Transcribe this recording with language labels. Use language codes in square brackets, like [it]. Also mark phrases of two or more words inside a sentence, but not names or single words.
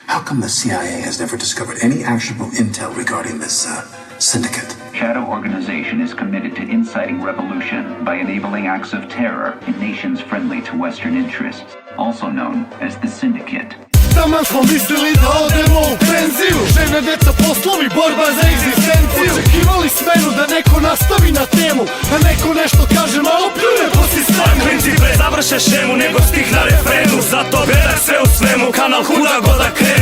[en] How come the CIA has never discovered any actionable intel regarding this syndicate? Shadow Organization is committed to inciting revolution by enabling acts of terror in nations friendly to Western interests, also known as the Syndicate. [sr] Taman smo mislili da odemo u penziju, žene, deca, poslovi, borba za egzistenciju. Očekivali smenu da neko nastavi na temu, da neko nešto kaže, malo pljune po sistemu. Principe završe šemu, nego stih na refrenu. Zato gledaj sve u svemu, kanal kuda god da krenu.